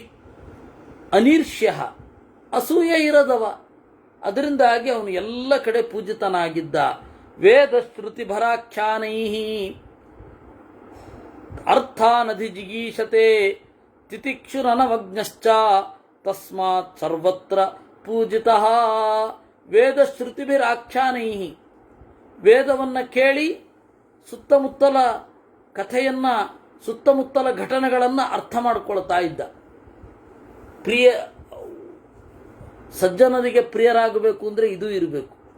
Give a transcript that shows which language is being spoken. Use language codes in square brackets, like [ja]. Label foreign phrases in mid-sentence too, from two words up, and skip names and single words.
[kn] ಅನೀರ್ಷ್ಯ, ಅಸೂಯೆ ಇರದವ. ಅದರಿಂದಾಗಿ ಅವನು ಎಲ್ಲ ಕಡೆ ಪೂಜಿತನಾಗಿದ್ದ. [sa] ವೇದ ಶ್ರುತಿ ಭರಾಖ್ಯಾನೈ ಅರ್ಥಾನಧಿಜಿಗೀಷತೆ ತಿತಿಕ್ಷುರನವಜ್ಞಶ್ಚ ತಸ್ಮಾತ್ ಸರ್ವತ್ರ ಪೂಜಿತಃ. ವೇದ ಶ್ರುತಿಭಿರಾಖ್ಯಾನೈ, [kn] ವೇದವನ್ನು ಕೇಳಿ ಸುತ್ತಮುತ್ತಲ ಕಥೆಯನ್ನು, ಸುತ್ತಮುತ್ತಲ ಘಟನೆಗಳನ್ನು ಅರ್ಥ ಮಾಡಿಕೊಳ್ತಾ ಇದ್ದ. ಸಜ್ಜನರಿಗೆ ಪ್ರಿಯರಾಗಬೇಕು ಅಂದರೆ ಇದು ಇರಬೇಕು.